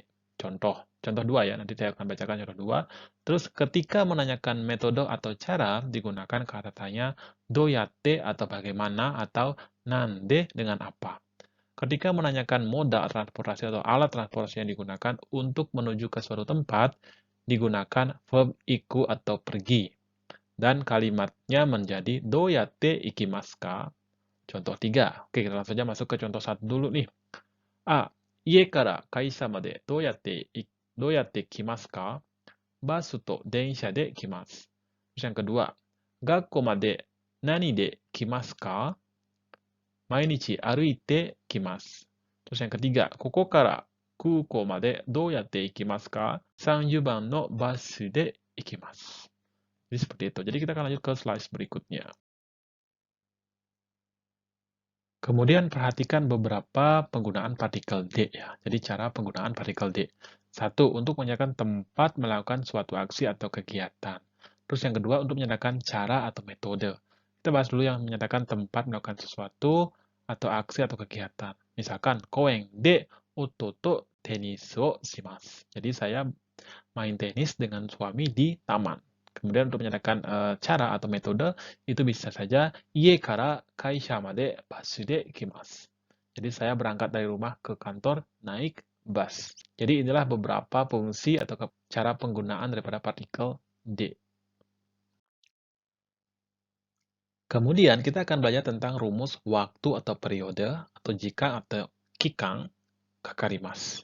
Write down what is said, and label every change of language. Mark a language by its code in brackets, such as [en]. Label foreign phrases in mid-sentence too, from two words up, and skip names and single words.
[id] Contoh 2 ya, nanti saya akan bacakan contoh 2. Terus ketika menanyakan metode atau cara, digunakan kata tanya doyatte atau bagaimana, atau nande dengan apa. Ketika menanyakan moda transportasi atau alat transportasi yang digunakan untuk menuju ke suatu tempat, digunakan verb iku atau pergi. Dan kalimatnya menjadi [ja] どうやって行きますか? [id] Contoh 3. Oke, kita langsung saja masuk ke contoh 1 dulu nih. A. [ja] 家から会社までどうやって来ますか？バスと電車で来ます。 [id] Terus yang kedua, [ja] 学校まで何で来ますか？毎日歩いて来ます。 [id] Terus yang ketiga, [ja] ここから空港までどうやって行きますか？30番のバスで行きます。 [id] Jadi seperti itu. Jadi kita akan lanjut ke slide berikutnya. Kemudian perhatikan beberapa penggunaan partikel D ya. Jadi cara penggunaan partikel D. Satu, untuk menyatakan tempat melakukan suatu aksi atau kegiatan. Terus yang kedua, untuk menyatakan cara atau metode. Kita bahas dulu yang menyatakan tempat melakukan sesuatu atau aksi atau kegiatan. [ja] Misalkan, 公園で弟とテニスをします. [id] Jadi saya main tenis dengan suami di taman. Kemudian untuk menyatakan cara atau metode, itu bisa saja [ja] 家から会社までバスで来ます. [id] Jadi saya berangkat dari rumah ke kantor naik bus. Jadi inilah beberapa fungsi atau cara penggunaan daripada partikel D. Kemudian kita akan belajar tentang rumus waktu atau periode atau jika atau [ja] 期間かかります.